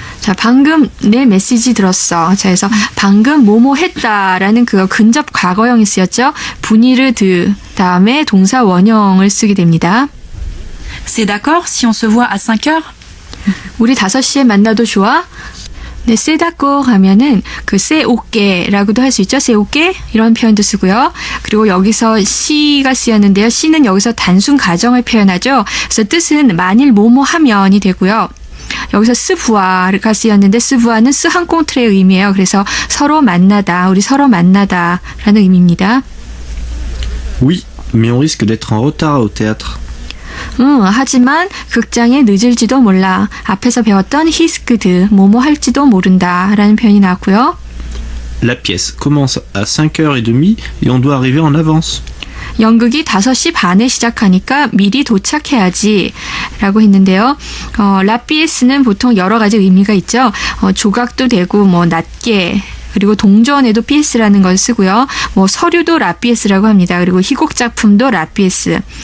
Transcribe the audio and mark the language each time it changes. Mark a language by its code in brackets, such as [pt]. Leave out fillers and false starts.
[ko] 자, 방금 내 메시지 들었어. 자, 그래서 방금 뭐뭐 했다라는 그 근접 과거형이 쓰였죠. 분이르 드 다음에 동사 원형을 쓰게 됩니다. [fr] C'est d'accord si on se voit à 5h? [ko] 우리 5시에 만나도 좋아? 네, 세다꼬 하면은 그 세오케라고도 할 수 있죠. 세오케 이런 표현도 쓰고요. 그리고 여기서 시가 쓰였는데요. 시는 여기서 단순 가정을 표현하죠. 그래서 뜻은 만일 뭐뭐 하면이 되고요. 여기서 스부아가 쓰였는데 스부아는 스항꽁트의 의미예요. 그래서 서로 만나다, 우리 서로 만나다라는 의미입니다. [fr] Oui, mais on risque d'être en retard au théâtre. [ko] 하지만 극장에 늦을지도 몰라. 앞에서 배웠던 히스크드, 뭐뭐 할지도 모른다라는 표현이 나왔고요. [fr] La pièce commence à 5h30 et on doit arriver en avance. [ko] 연극이 5시 반에 시작하니까 미리 도착해야지 라고 했는데요. 라피에스는 보통 여러 가지 의미가 있죠. 조각도 되고 뭐 낮게 그리고 동전에도 피에스라는 걸 쓰고요. 뭐 서류도 라피에스라고 합니다. 그리고 희곡 작품도 라피에스.